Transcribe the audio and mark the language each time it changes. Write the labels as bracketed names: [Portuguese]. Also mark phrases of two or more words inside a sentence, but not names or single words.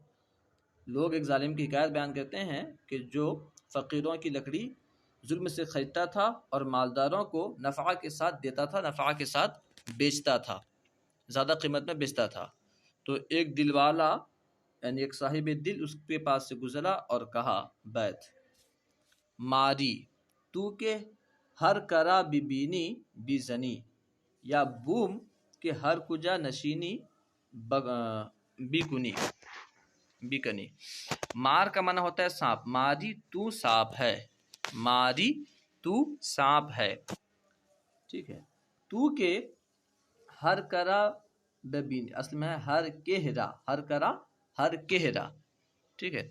[Urdu] لوگ ایک ظالم کی حکایت بیان کرتے ہیں کہ جو فقیروں کی لکڑی ظلم سے خریدتا تھا اور مالداروں کو نفعہ کے ساتھ دیتا تھا، نفعہ کے ساتھ بیچتا تھا، زیادہ قیمت میں بیچتا تھا۔ تو ایک دل والا یعنی ایک صاحب دل اس کے پاس سے گزرا اور کہا، بیت [Persian] ماری تو کہ ہر کرا ببینی بیزنی، یا بوم کہ ہر کجا نشینی بیکنی۔ [Urdu] مار کا معنی ہوتا ہے سانپ، [Persian] ماری تو [Urdu] سانپ ہے، [Persian] ماری تو [Urdu] سانپ ہے، ٹھیک ہے۔ [Persian] تو کہ ہر کرا ببینی، [Urdu] اصل میں ہے [Persian] ہر کہرا، ہر کرا ہر کہرا، [Urdu] ٹھیک ہے۔